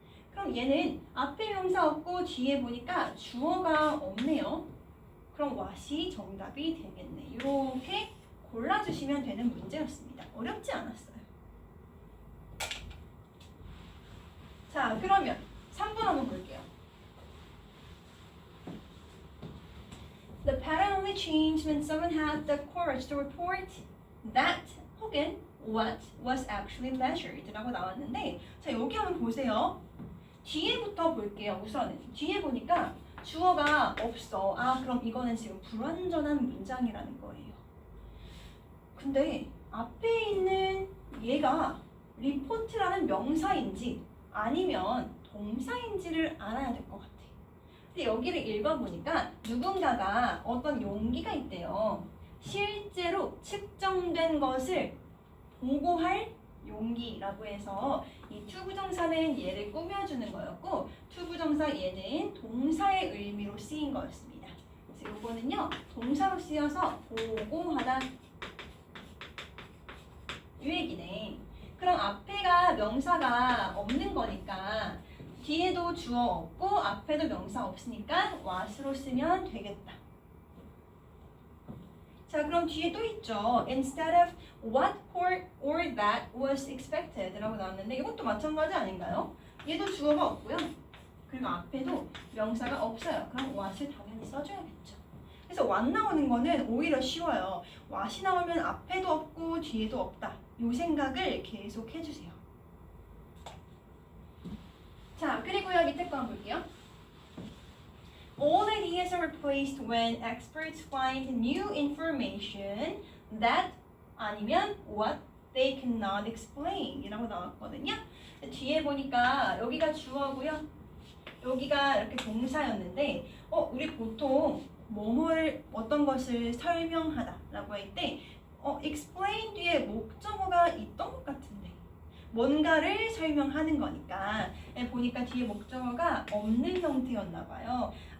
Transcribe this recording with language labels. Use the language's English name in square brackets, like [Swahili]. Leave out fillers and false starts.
[Korean] 그럼 얘는 앞에 명사 없고 뒤에 보니까 주어가 없네요. 그럼 what이 정답이 되겠네. 이렇게 골라주시면 되는 문제였습니다. 어렵지 않았어요. 자, 그러면 3번 한번 볼게요. [English] The pattern only changed when someone had the courage to report that [Korean] 혹은 [English] what was actually measured [Korean] 라고 나왔는데 자, 여기 한번 보세요. 뒤에부터 볼게요. 우선은 뒤에 보니까 주어가 없어. 그럼 이거는 지금 불완전한 문장이라는 거예요. 근데 앞에 있는 얘가 리포트라는 명사인지 아니면 동사인지를 알아야 될 것 같아. 근데 여기를 읽어보니까 누군가가 어떤 용기가 있대요. 실제로 측정된 것을 보고할 용기라고 해서 이 투부정사는 얘를 꾸며주는 거였고 투부정사 얘는 동사의 의미로 쓰인 거였습니다. 그래서 이거는요 동사로 쓰여서 보고하다 이 얘기네. 그럼 앞에가 명사가 없는 거니까 뒤에도 주어 없고 앞에도 명사 없으니까 what으로 쓰면 되겠다. 자, 그럼 뒤에 또 있죠. [English] Instead of what or that was expected [Korean] 라고 나왔는데 이것도 마찬가지 아닌가요? 얘도 주어가 없고요. 그리고 앞에도 명사가 없어요. 그럼 what을 당연히 써줘야겠죠. 그래서 what 나오는 거는 오히려 쉬워요. what이 나오면 앞에도 없고 뒤에도 없다. 이 생각을 계속 해주세요. 자, 그리고요 밑에 거 한번 볼게요. [English] All ideas are replaced when experts find new information that [Korean] 아니면 [English] what they cannot explain [Korean] 이라고 나왔거든요. 뒤에 보니까 여기가 주어고요. 여기가 이렇게 동사였는데 우리 보통 뭐뭐를 어떤 것을 설명하다 라고 할 때 explain 뒤에 목적어가 있던 것 같은데 뭔가를 설명하는 거니까 보니까 뒤에 목적어가 없는 형태였나 봐요.